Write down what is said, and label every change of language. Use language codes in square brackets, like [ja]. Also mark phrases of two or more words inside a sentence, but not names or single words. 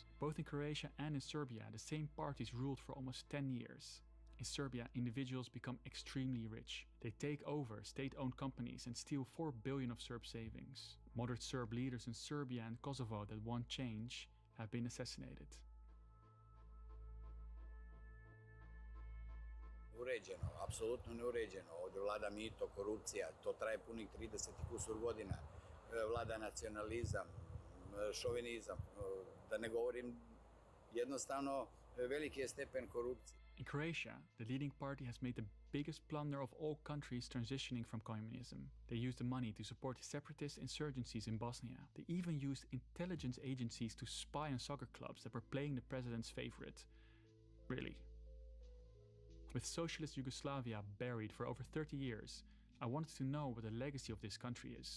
[en] Both in Croatia and in Serbia, the same parties ruled for almost 10 years. In Serbia, individuals become extremely rich. They take over state-owned companies and steal 4 billion of Serb savings. Moderate Serb leaders in Serbia and Kosovo that want change have been assassinated. [sr] Uređeno, apsolutno neuređeno. Ovdje vlada mito, korupcija, to traje punih 30 i kusur godina. Vlada nacionalizam, šovinizam, da ne govorim, jednostavno veliki je stepen korupcije. [en] In Croatia, the leading party has made the biggest plunder of all countries transitioning from communism. They used the money to support separatist insurgencies in Bosnia. They even used intelligence agencies to spy on soccer clubs that were playing the president's favorite. Really. With socialist Yugoslavia buried for over 30 years, I wanted to know what the legacy of this country is.